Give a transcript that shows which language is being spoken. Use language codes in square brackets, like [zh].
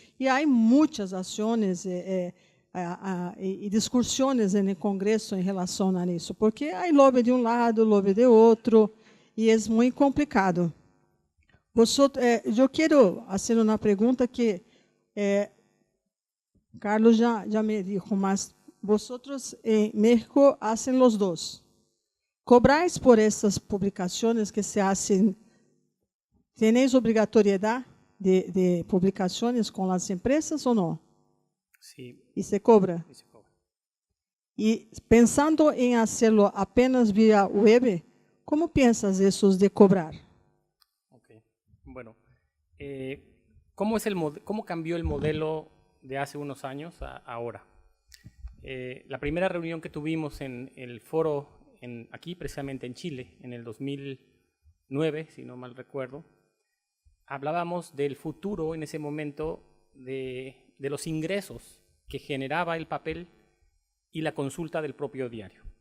[pt] E há muitas ações e discussões no Congresso em relação a isso, porque há lobby de um lado, lobby de outro, e é muito complicado. Eu quero fazer uma pergunta que Carlos já me disse, mas [es] vosotros em México hacen los dos. ¿Cobráis por [pt] essas publicações [es] que se hacen? ¿Tenéis [pt] obrigatoriedade de publicações com as empresas ou não? Sim. E se cobra? [es] Sí, se cobra. [pt] E pensando em [es] hacerlo [pt] apenas via web, como [es] piensas [pt] isso de cobrar? [es] Ok. Bueno, ¿Cómo cambió el modelo de hace unos años a ahora? La primera reunión que tuvimos en el foro aquí, precisamente en Chile, en el 2009, si no mal recuerdo, hablábamos del futuro en ese momento de los ingresos que generaba el papel y la consulta del propio diario.